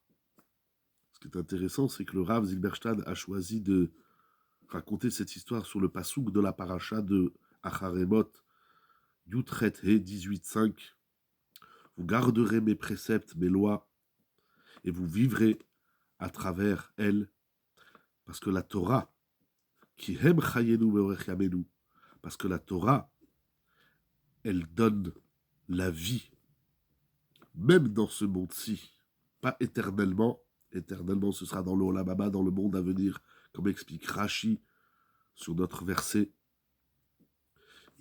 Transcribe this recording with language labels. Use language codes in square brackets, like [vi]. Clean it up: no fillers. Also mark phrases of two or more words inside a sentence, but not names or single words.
[fr] Ce qui est intéressant, c'est que le Rav Zilberstein a choisi de raconter cette histoire sur le pasouk de la paracha de Acharemot, Yutret He 18.5. Vous garderez mes préceptes, mes lois, et vous vivrez à travers elles, parce que la Torah, [he] כי הם חיינו ואורך ימינו, [fr] parce que la Torah, elle donne la vie, même dans ce monde-ci, pas éternellement. Éternellement, ce sera dans l' [he] עולם הבא, [fr] dans le monde à venir, comme explique Rashi sur notre verset.